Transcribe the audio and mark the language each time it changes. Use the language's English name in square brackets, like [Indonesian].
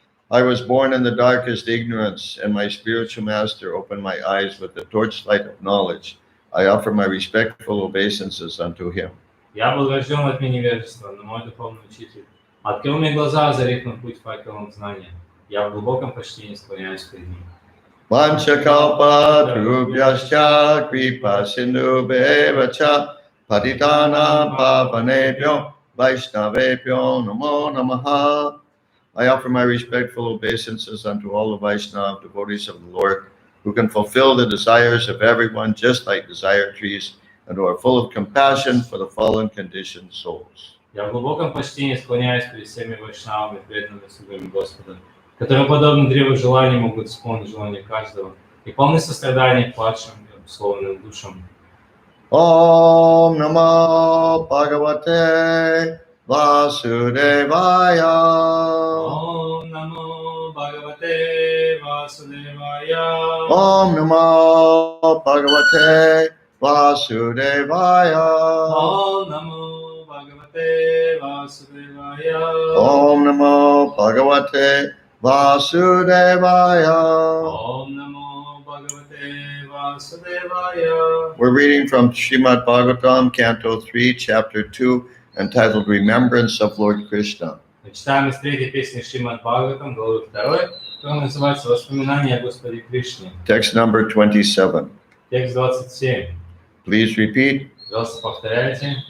[English] I was born in the darkest ignorance, and my spiritual master opened my eyes with the torchlight of knowledge. I offer my respectful obeisances unto him. [Russian] Я был рожден от невежества, но мой духовный учитель открыл мне глаза, озарив на путь факелом знания. Я в глубоком почтении склоняюсь перед ним. [Sanskrit] Vanchakalpa Trubhyascha Kripa Sindhu Bevacha Patitana Pavanebhyo Vaishnavebhyo Namo Namaha. [English] I offer my respectful obeisances unto all the Vaishnava devotees of the Lord, who can fulfill the desires of everyone just like desire trees, and who are full of compassion for the fallen conditioned souls. [Russian] Я в глубоком почтении склоняюсь перед всеми вайшнавами, преданными слугами Господа, которые, подобно древу желаний, могут исполнить желание каждого и полны сострадания к падшим и обусловленным душам. [Sanskrit] Om Namo Bhagavate Vasudevaya. Om Namo Bhagavate Vasudevaya. Om Namo Bhagavate Vasudevaya. Om Namo Bhagavate Vasudevaya. Om Namo Bhagavate Vasudevaya. Om Namo Bhagavate Vasudevaya. [English] We're reading from Srimad Bhagavatam, Canto 3, Chapter 2, entitled Remembrance of Lord Krishna. [Russian] Читаем из третьей песни Шримад Бхагаватам, главы 2, которая называется «Воспоминания о Господе Кришне». [English] Text number 27. [Russian] Текст 27. [English] Please repeat. [Russian] Пожалуйста, повторяйте.